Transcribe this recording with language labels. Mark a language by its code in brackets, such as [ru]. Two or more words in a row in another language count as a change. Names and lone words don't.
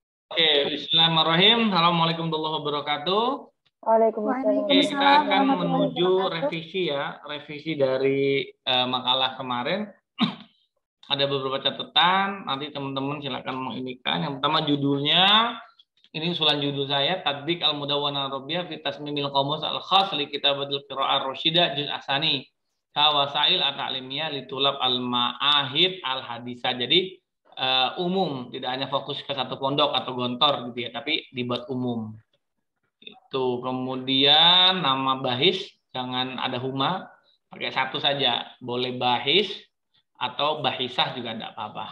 [id] Oke, [ar] Bismillahirrahmanirrahim. السلام عليكم ورحمة الله وبركاته. [id] Oke, kita [ar] Waalaikumsalam [id] akan [ar] warahmatullahi [id] menuju [ar] wabarakatuh. [id] revisi ya, revisi dari makalah kemarin. Ada beberapa catatan, nanti teman-teman silakan menginikan. Yang pertama judulnya, ini usulan judul saya, Tatbik Al-Mudawwana Rabbiyah fi Tasmimil Qamus Al-Khas li Kitabatil Qira'ah Rasyidah Juz Asani. Kawasail at-ta'limiyah litulab al-ma'ahid al-hadisah. Jadi umum, tidak hanya fokus ke satu pondok atau gontor gitu ya, tapi dibuat umum. Itu kemudian nama bahis jangan ada huma, pakai satu saja. Boleh bahis atau bahisah juga tidak apa-apa.